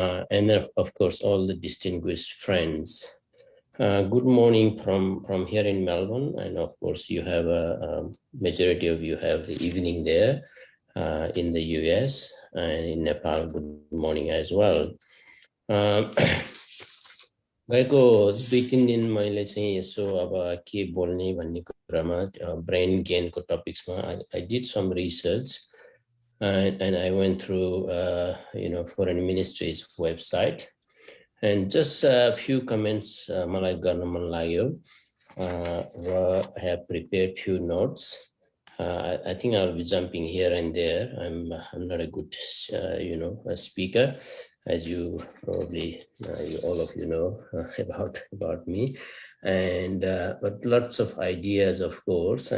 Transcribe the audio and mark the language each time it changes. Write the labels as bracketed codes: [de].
[en] And then of course all the distinguished friends. Good morning from here in Melbourne, and of course you have a majority of you have the evening there in the US, and in Nepal good morning as well. [ne] गएको 2-3 दिन मैले चाहिँ यसो अब के बोल्ने भन्ने कुरामा brain गेनको टपिक्समा [en] I did some research and I went through foreign ministry's website and just a few comments [ne] मलाई गर्न मन लाग्यो. [en] I have prepared few notes. I think I'll be jumping here and there. I'm not a good a speaker, as you probably all of you know about me, and but lots of ideas, of course.